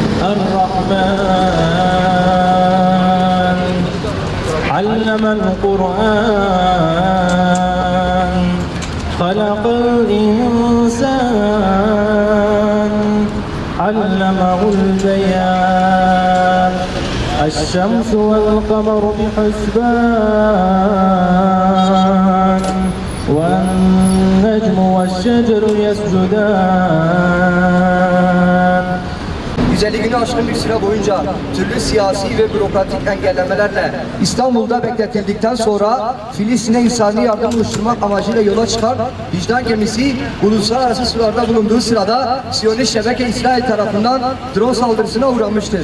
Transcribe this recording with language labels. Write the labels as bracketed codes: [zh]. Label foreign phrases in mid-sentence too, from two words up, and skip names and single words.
[ar] الرحمن علم القرآن خلق الإنسان علمه البيان الشمس والقمر بحسبان والنجم والشجر يسجدان. [tr] 150 günü aşkın bir süre boyunca türlü siyasi ve bürokratik engellemelerle İstanbul'da bekletildikten sonra Filistin'e insani yardım oluşturmak amacıyla yola çıkan vicdan gemisi uluslararası sularda bulunduğu sırada Siyonist şebeke İsrail tarafından drone saldırısına uğramıştır.